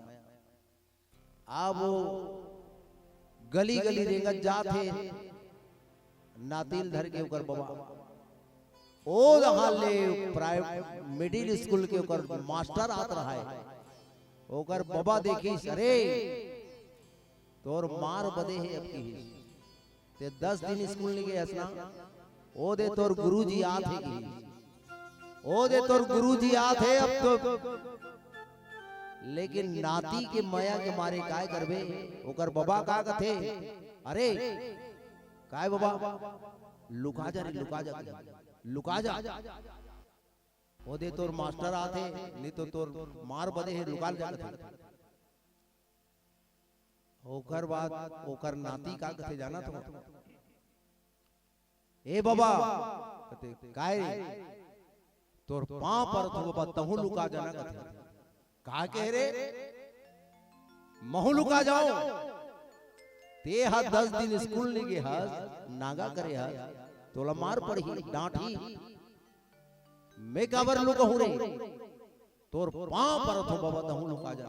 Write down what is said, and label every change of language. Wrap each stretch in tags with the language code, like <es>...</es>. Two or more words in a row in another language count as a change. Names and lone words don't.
<hne>अब वो गली गली रेंगत जाते, नातिल धर के ओकर बाबा ओ रहा ले प्राइवेट मिडिल स्कूल के ओकर मास्टर आत रहा है। ओकर बाबा देखी, अरे तोर मार बदे है अब की ते 10 दिन स्कूल नहीं गए हसना, ओ दे तोर गुरुजी आत है की, ओ दे तोर गुरुजी आत है अब तो। लेकिन नाती के माया के मारे काय करबे? ओकर बाबा का कथे, अरे काय बाबा लुका जा रे, लुका जा, लुका जा, ओ दे तोर मास्टर आते नहीं तो तोर मार बदे है, लुका जा कथे। ओकर बाद ओकर नाती का कथे जाना तो, ए बाबा कथे काय तोर पांव पर तो बाबा तहु लुका जाना कथे। कहा कह रे महू लुका जाओ ते हा 10 दिन स्कूल नहीं गए हा, नागा करे हा, तोला मार पड़ी डांटी, मैं काबर लुका हूं रे, तोर पांव पर तो बाबा तहु लुका जा।</hne>